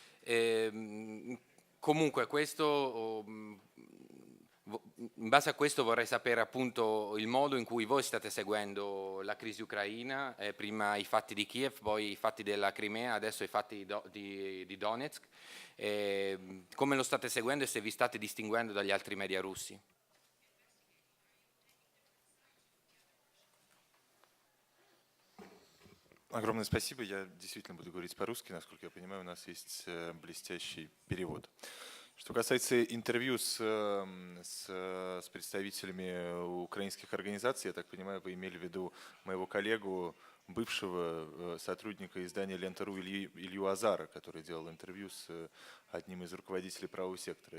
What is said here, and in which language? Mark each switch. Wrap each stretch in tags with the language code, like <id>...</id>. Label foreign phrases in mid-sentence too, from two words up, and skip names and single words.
<it>Comunque questo, in base a questo vorrei sapere appunto il modo in cui voi state seguendo la crisi ucraina, prima i fatti di Kiev, poi i fatti della Crimea, adesso i fatti di Donetsk. Come lo state seguendo e se vi state distinguendo dagli altri media russi?</it> <ru>Огромное спасибо. Я действительно буду говорить по-русски. Насколько я понимаю, у нас есть блестящий перевод. Что касается интервью с представителями украинских организаций, я так понимаю, вы имели в виду моего коллегу, бывшего сотрудника издания «Лента.ру» Илью Азара, который делал интервью с одним из руководителей правого сектора.</ru>